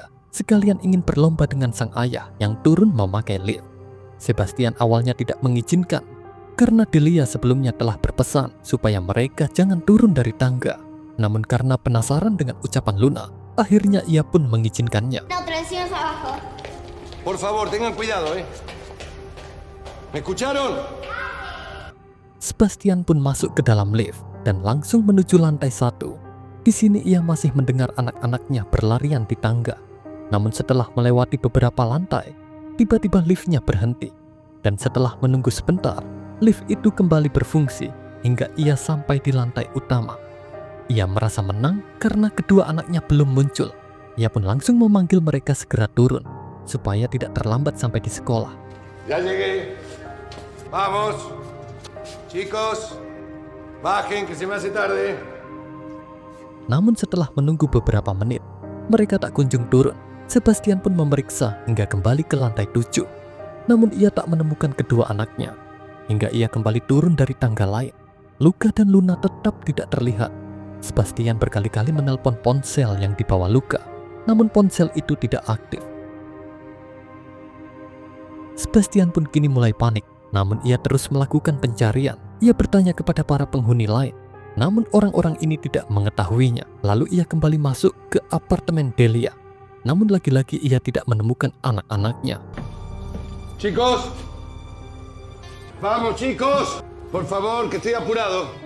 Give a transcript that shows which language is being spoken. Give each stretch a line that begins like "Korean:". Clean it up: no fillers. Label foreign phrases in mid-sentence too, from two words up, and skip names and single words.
Indonesian: Sekalian ingin berlomba dengan sang ayah yang turun memakai lift. Sebastian awalnya tidak mengizinkan, karena Delia sebelumnya telah berpesan supaya mereka jangan turun dari tangga. Namun karena penasaran dengan ucapan Luna, akhirnya ia pun mengizinkannya.
Spanish: Por favor, tengan cuidado, ¿Me escucharon?
Indonesian: Sebastian pun masuk ke dalam lift dan langsung menuju lantai 1. Di sini ia masih mendengar anak-anaknya berlarian di tangga. Namun setelah melewati beberapa lantai, tiba-tiba liftnya berhenti. Dan setelah menunggu sebentar, lift itu kembali berfungsi hingga ia sampai di lantai utama. Ia merasa menang karena kedua anaknya belum muncul. Ia pun langsung memanggil mereka segera turun, supaya tidak terlambat sampai di sekolah.
Spanish: Ya llegué. Vamos. Chicos, bajen que se me hace tarde.
Indonesian: Namun setelah menunggu beberapa menit, mereka tak kunjung turun. Sebastian pun memeriksa hingga kembali ke lantai 7. Namun ia tak menemukan kedua anaknya. Hingga ia kembali turun dari tangga lain. Luca dan Luna tetap tidak terlihat. Sebastian berkali-kali menelpon ponsel yang dibawa Luca, namun ponsel itu tidak aktif. Sebastian pun kini mulai panik, namun ia terus melakukan pencarian. Ia bertanya kepada para penghuni lain, namun orang-orang ini tidak mengetahuinya. Lalu ia kembali masuk ke apartemen Delia, namun lagi-lagi ia tidak menemukan anak-anaknya.
Spanish: Chicos, vamos chicos, por favor, que estoy apurado.